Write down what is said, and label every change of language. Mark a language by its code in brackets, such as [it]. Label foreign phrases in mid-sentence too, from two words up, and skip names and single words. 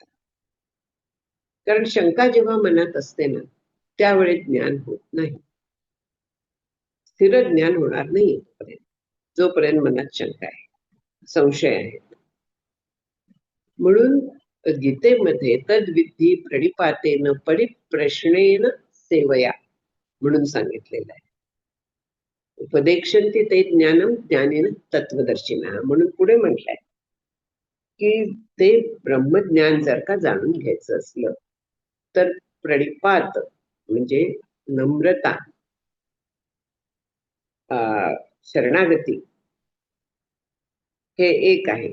[mr] कारण शंका जेव्हा मनात असते ना, त्यावेळी ज्ञान होत नाही. स्थिर ज्ञान होणार नाही जोपर्यंत मनात शंका आहे, संशय आहे. म्हणून गीतेमध्ये [sa] तद्विधी प्रणिपातेन परिप्रश्नेन सेवया [mr] म्हणून सांगितलेलं आहे. [sa] उपदेक्षन्ति ते ज्ञानम ज्ञानेन तत्वदर्शिना [mr] म्हणून पुढे म्हटलंय की ते ब्रह्मज्ञान जर का जाणून घ्यायचं असलं तर प्रणिपात म्हणजे नम्रता, शरणागती हे एक आहे.